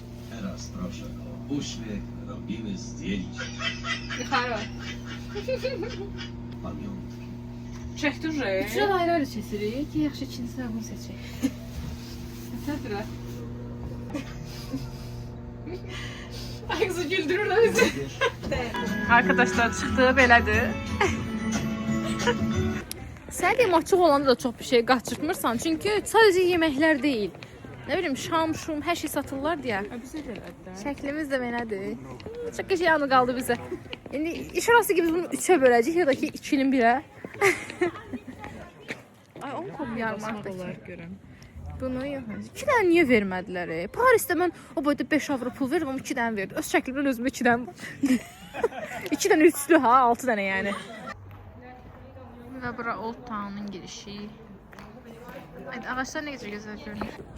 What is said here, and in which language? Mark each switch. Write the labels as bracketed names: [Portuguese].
[Polish] Teraz proszę o uśmiech, robimy zdjęcie. [Azerbaijani] Yuxarı. [Polish] Pamiątki. [Azerbaijani] Çəkdir. Üçünə ayrı-ayrı kəsirik ki, yaxşı ikincisini bunu seçək. Nədir? Ay qızı güldürürlər bizi. Arkadaşlar çıxdı, belədir. Sən deyim, açıq olanda da çox bir şey qaçırtmırsan. Çünki sadəcə yeməklər deyil. Nə bilim, şam, şum, hər şey satırlar deyə. Şəklimiz də belədir. Çox qəşəng anı qaldı bizə. İndi iş orası ki biz bunu 3-ə böləcəyik ya da ki 2-nin 1-ə. Ay 10 kop yarım artıq. Bunu yox. 2 dənə niyə vermədilər? Parisdə mən o boyda 5 avro pul verdim, amma 2 dənə verdim. Öz şəklimdən özümə 2 dənə. 2 dənə üçlü ha, 6 dənə yəni. Və bura Old Town-un girişi. Ağaçlar nə qədər gözəl görünür.